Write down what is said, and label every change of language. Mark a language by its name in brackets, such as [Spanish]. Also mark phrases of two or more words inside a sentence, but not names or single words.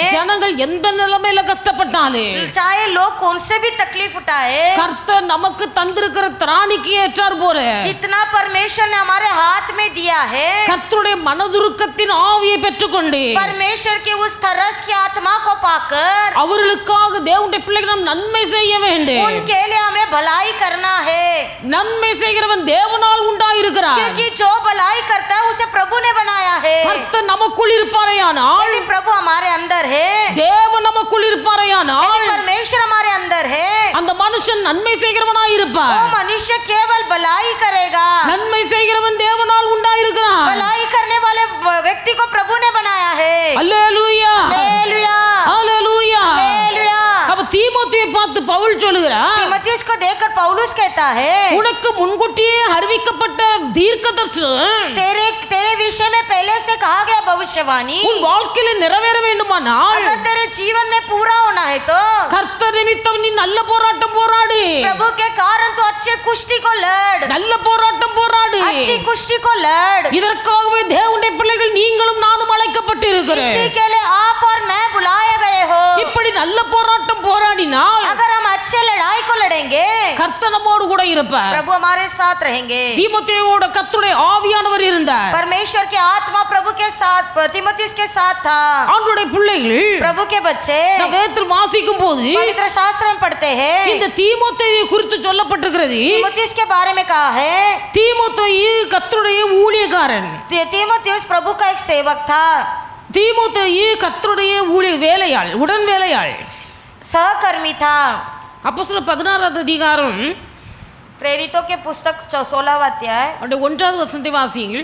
[Tamil] ஜனங்கள் எந்த நிலைமையில கஷ்டப்பட்டாலும் [Hindi] चाहे लोग कौन से भी तकलीफ उठाए, [Tamil] கர்த்தர் நமக்கு தந்திருக்கிற திராணிக்கு ஏற்றார் போல [Hindi] जितना परमेश्वर ने हमारे हाथ में दिया है, [Tamil] கர்த்தருடைய மனதுருக்கத்தின் ஆவியை பெற்றுக்கொண்டு [Hindi] परमेश्वर के उस तरस की आत्मा को पाकर [Tamil] அவர்களுக்காக தேவனுடைய பிள்ளைகள் நாம் நன்மை செய்ய வேண்டும். [Hindi] उनके लिए हमें भलाई करना है, [Tamil] நன்மை செய்கிறவன் தேவனால் உண்டாயிருக்கிறார். [Hindi] क्योंकि जो भलाई करता है उसे प्रभु ने बनाया है। [Tamil] கர்த்தர் நமக்குள் இருப்பாரையானால், [Hindi] यदि प्रभु हमारे अंदर है, [Tamil] தேவன் நமக்குள் இருப்பாரையானால் [Hindi] यदि परमेश्वर हमारे अंदर है, [Tamil] அந்த மனுஷன் நன்மை செய்கிறவனாய் [Hindi] वो [Tamil] இருப்பார். [Hindi] मनुष्य केवल भलाई करेगा। [Tamil] நன்மை செய்கிறவன் தேவனால் உண்டாயிருக்கிறார். [Hindi] भलाई करने वाले व्यक्ति को प्रभु ने बनाया है। [Tamil] அல்லேலூயா. [Hindi] हालेलुया, [Tamil] அல்லேலூயா. [Hindi] हालेलुया। [Tamil] அப்ப தீமோத்தேயுவை பார்த்து பவுல் சொல்லுகிறார், [Hindi] तीमुथियुस को देखकर पौलुस कहता है, [Tamil] உனக்கு முன்கூட்டியே அறிவிக்கப்பட்ட தீர்க்கதரிசனம் [Hindi] तेरे तेरे विषय में पहले से कहा गया भविष्यवाणी [Tamil] உன் வாழ்க்கையில நிறைவேற வேண்டுமானால் [Hindi] अगर तेरे जीवन में पूरा होना है तो [Tamil] கர்த்தர் நிமித்தம் நீ நல்ல போராட்டம் போராடு. [Hindi] प्रभु के कारण तो अच्छे कुश्ती को लड़, [Tamil] நல்ல போராட்டம் போராடு. [Hindi] अच्छी कुश्ती को लड़। [Tamil] இதற்காகவே தேவனுடைய பிள்ளைகள் நீங்களும் நானும் அழைக்கப்பட்டிருக்கிறோம். [Hindi] इसी के लिए आप और मैं बुलाए गए हो। [Tamil] இப்படி நல்ல போராட்டம் போராடினால் [Hindi] अगर हम अच्छे लड़ाई को लड़ेंगे, [Tamil] கர்த்தர் நம்மோடு கூட இருப்பார். [Hindi] प्रभु हमारे साथ रहेंगे। [Tamil] தீமோத்தேயுவோட கர்த்தருடைய ஆவியானவர் இருந்தார். [Hindi] परमेश्वर की आत्मा प्रभु के साथ, तीमुथियुस के साथ था। [Tamil] ஆண்டவருடைய பிள்ளைகள் [Hindi] प्रभु के बच्चे [Tamil] நாம் வேதத்தில் வாசிக்கும் போது [Hindi] पवित्र शास्त्र में पढ़ते हैं, [Tamil] இந்த தீமோத்தேயுவை குறித்து சொல்லப்பட்டிருக்கிறது. [Hindi] तीमुथियुस के बारे में कहा है, [Tamil] தீமோத்தேயு கர்த்தருடைய ஊழியக்காரன். [Hindi] तीमुथियुस प्रभु का एक सेवक था, [Tamil] தீமோத்தேயு கர்த்தருடைய ஊழிய வேலையாள், உடன் வேலையாள். [Hindi] सहकर्मी था। [Tamil] அப்போஸ்தலர் 16வது அதிகாரம் [Hindi] प्रेरितों के पुस्तक 16वां अध्याय [Tamil] அவருடைய 1வது வசனத்தை வாசியுங்கள்.